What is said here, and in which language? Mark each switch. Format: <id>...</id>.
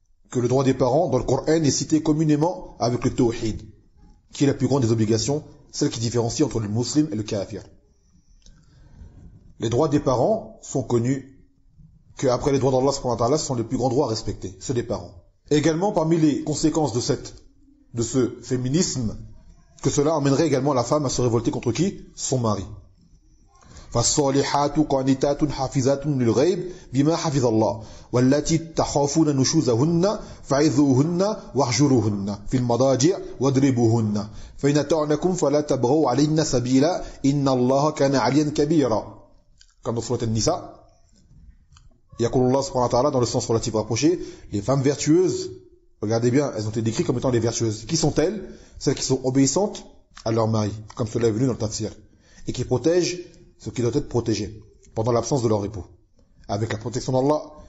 <fr>Que le droit des parents dans le Coran est cité communément avec le tawhid, qui est la plus grande des obligations, celle qui différencie entre le musulman et le kafir. Les droits des parents sont connus qu'après les droits d'Allah subhanahu wa ta'ala, ce sont les plus grands droits à respecter, ceux des parents. Également, parmi les conséquences de ce féminisme, que cela emmènerait également la femme à se révolter contre qui? Son mari.</fr> <ar>فالصالحات قانتات حافظات للغيب بما حفظ الله واللاتي تخافون نشوزهن فعظوهن واهجروهن في المضاجع واضربوهن فإن أطعنكم فلا تبغوا عليهن سبيلا إن الله كان عليا كبيرا.</ar> <fr>Comme dans Surat An-Nisa,</fr> <ar>يقول الله سبحانه وتعالى</ar> <fr>dans le sens relatif rapproché, les femmes vertueuses, regardez bien, elles ont été décrites comme étant les vertueuses. Qui sont-elles? Celles qui sont obéissantes à leur mari, comme cela est venu dans le tafsir, et qui protègent ce qui doit être protégé pendant l'absence de leur époux, avec la protection d'Allah.</fr>